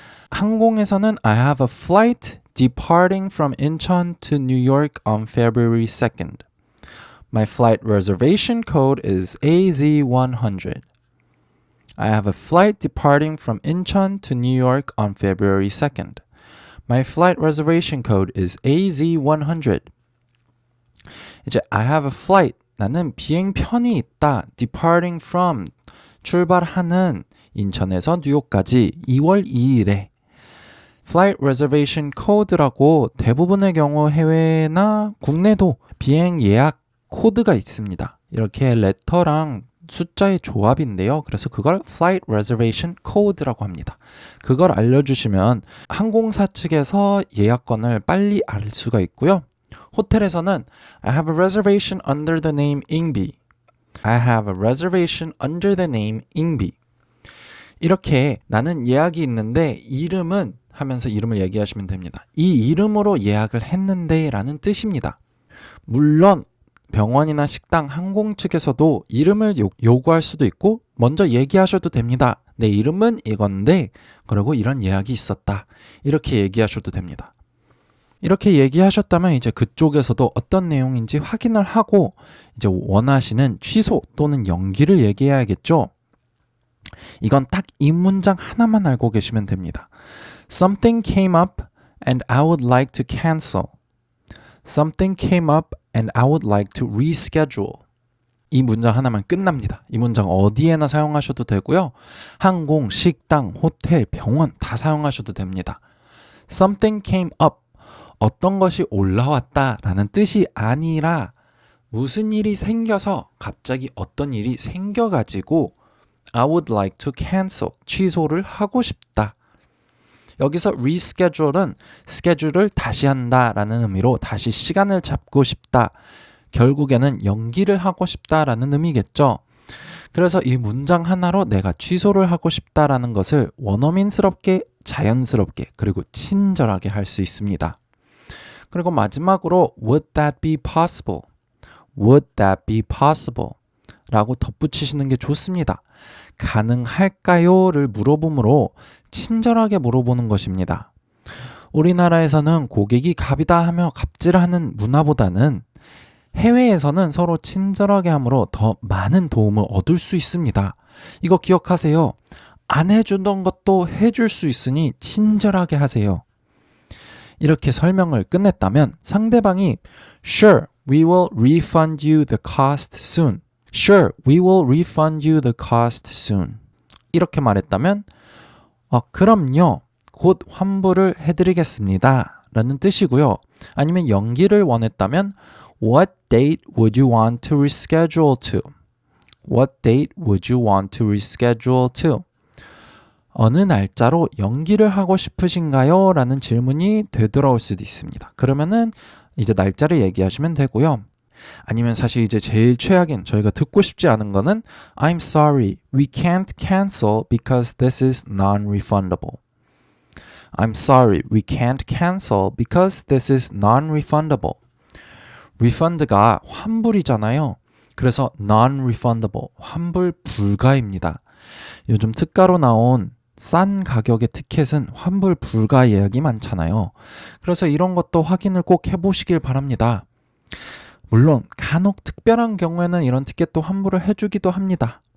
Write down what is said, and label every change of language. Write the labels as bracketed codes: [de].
[ko] 항공에서는 [en] I have a flight departing from Incheon to New York on February 2nd. My flight reservation code is AZ100. I have a flight departing from Incheon to New York on February 2nd. My flight reservation code is AZ100. 이제 I have a flight. [ko] 나는 비행편이 있다. [en] Departing from. [ko] 출발하는 인천에서 뉴욕까지 2월 2일에 Flight Reservation Code라고 대부분의 경우 해외나 국내도 비행 예약 코드가 있습니다. 이렇게 레터랑 숫자의 조합인데요. 그래서 그걸 Flight Reservation Code라고 합니다. 그걸 알려주시면 항공사 측에서 예약권을 빨리 알 수가 있고요. 호텔에서는 [en] I have a reservation under the name 잉비. I have a reservation under the name 잉비. [ko] 이렇게 나는 예약이 있는데 이름은 하면서 이름을 얘기하시면 됩니다. 이 이름으로 예약을 했는데 라는 뜻입니다. 물론 병원이나 식당, 항공 측에서도 이름을 요구할 수도 있고 먼저 얘기하셔도 됩니다. 내 이름은 이건데 그리고 이런 예약이 있었다. 이렇게 얘기하셔도 됩니다. 이렇게 얘기하셨다면 이제 그쪽에서도 어떤 내용인지 확인을 하고 이제 원하시는 취소 또는 연기를 얘기해야겠죠. 이건 딱 이 문장 하나만 알고 계시면 됩니다. [en] Something came up and I would like to cancel. Something came up and I would like to reschedule. [ko] 이 문장 하나만 끝납니다. 이 문장 어디에나 사용하셔도 되고요. 항공, 식당, 호텔, 병원 다 사용하셔도 됩니다. [en] Something came up. [ko] 어떤 것이 올라왔다 라는 뜻이 아니라 무슨 일이 생겨서 갑자기 어떤 일이 생겨가지고 [en] I would like to cancel. [ko] 취소를 하고 싶다. 여기서 reschedule은 스케줄을 다시 한다 라는 의미로 다시 시간을 잡고 싶다. 결국에는 연기를 하고 싶다라는 의미겠죠. 그래서 이 문장 하나로 내가 취소를 하고 싶다라는 것을 원어민스럽게, 자연스럽게, 그리고 친절하게 할 수 있습니다. 그리고 마지막으로 [en] would that be possible? Would that be possible? [ko] 라고 덧붙이시는 게 좋습니다. 가능할까요?를 물어보므로 친절하게 물어보는 것입니다. 우리나라에서는 고객이 갑이다 하며 갑질하는 문화보다는 해외에서는 서로 친절하게 함으로 더 많은 도움을 얻을 수 있습니다. 이거 기억하세요. 안 해주던 것도 해줄 수 있으니 친절하게 하세요. 이렇게 설명을 끝냈다면 상대방이 [en] Sure, we will refund you the cost soon. Sure, we will refund you the cost soon. [ko] 이렇게 말했다면 그럼요. 곧 환불을 해드리겠습니다. 라는 뜻이고요. 아니면 연기를 원했다면 [en] What date would you want to reschedule to? What date would you want to reschedule to? [ko] 어느 날짜로 연기를 하고 싶으신가요? 라는 질문이 되돌아올 수도 있습니다. 그러면은 이제 날짜를 얘기하시면 되고요. 아니면 사실 이제 제일 최악인 저희가 듣고 싶지 않은 거는 [en] I'm sorry, we can't cancel because this is non-refundable. I'm sorry, we can't cancel because this is non-refundable. [ko] refund가 환불이잖아요. 그래서 non-refundable, 환불 불가입니다. 요즘 특가로 나온 싼 가격의 티켓은 환불 불가 예약이 많잖아요. 그래서 이런 것도 확인을 꼭 해보시길 바랍니다. 물론 간혹 특별한 경우에는 이런 티켓도 환불을 해주기도 합니다.